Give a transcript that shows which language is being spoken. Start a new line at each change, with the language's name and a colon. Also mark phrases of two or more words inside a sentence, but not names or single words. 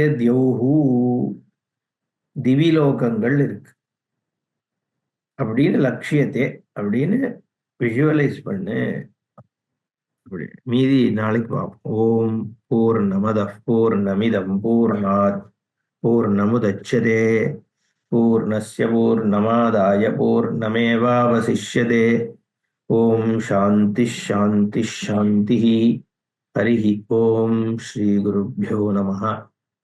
Tamil: தியௌஹு திவிலோகங்கள் இருக்கு அப்படின்னு லட்சியத்தை அப்படின்னு விஷுவலைஸ் பண்ணு. அப்படி மீதி நாளைக்கு பார்ப்போம்.
Sanskrit: ॐ पूर्णमदः पूर्णमिदं पूर्णात् पूर्णमुदच्यते पूर्णस्य पूर्णमादाय पूर्णमेवावशिष्यते. ॐ शान्ति शान्ति शान्ति. हरिः ॐ। श्री गुरुभ्यो नमः.